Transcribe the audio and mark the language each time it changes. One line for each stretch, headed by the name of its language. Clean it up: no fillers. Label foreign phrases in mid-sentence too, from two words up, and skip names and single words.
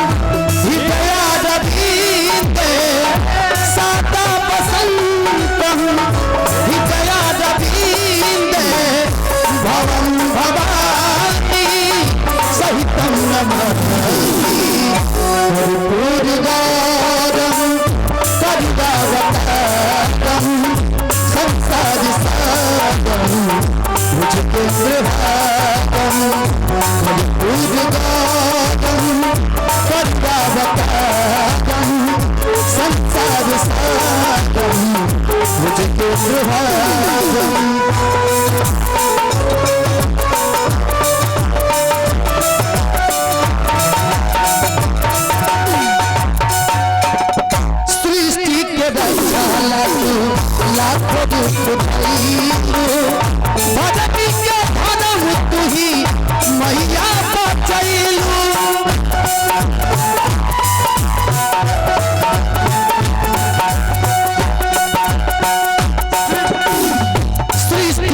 Sanskrit: हृदयारविंदे सदा वसंतम हृदयारविंदे भवं भवानी सहितं नमामि कर्पूरगौरं करुणावतारं संसार सारं भुजगेंद्रहारं कर्पूरगौरं करुणावतारं संसार सारं भुजगेंद्रहारं।
Bhojpuri: लाखों दुख भजनी के धर्म तुही मैया बचैलू सृष्टि